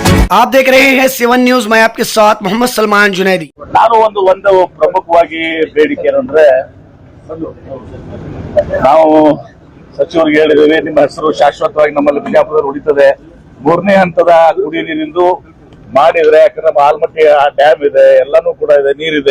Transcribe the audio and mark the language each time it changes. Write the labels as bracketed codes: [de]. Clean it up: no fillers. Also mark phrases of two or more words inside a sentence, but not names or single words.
[hi] आप देख रहे हैं सेवन न्यूज। मैं आपके साथ मोहम्मद सलमान जुनैदी। [kn] ನಾನು ಒಂದು ಪ್ರಮುಖವಾಗಿ ಬೇಡಿಕೆ ಏನಂದ್ರೆ ನಾವು ಸಚಿವರಿಗೆ ಹೇಳಿದ್ದೇವೆ, ನಿಮ್ಮ ಹೆಸರು ಶಾಶ್ವತವಾಗಿ ನಮ್ಮಲ್ಲಿ ಬಿಜಾಪುರದಲ್ಲಿ ಉಳಿತದೆ. ಮೂರನೇ ಹಂತದ ಕುಡಿಯ ನೀರಿಂದು ಮಾಡಿದ್ರೆ, ಯಾಕಂದ್ರೆ ನಮ್ಮ ಆಲ್ಮಟ್ಟಿ ಡ್ಯಾಮ್ ಇದೆ, ಎಲ್ಲಾನು ಕೂಡ ಇದೆ, ನೀರಿದೆ.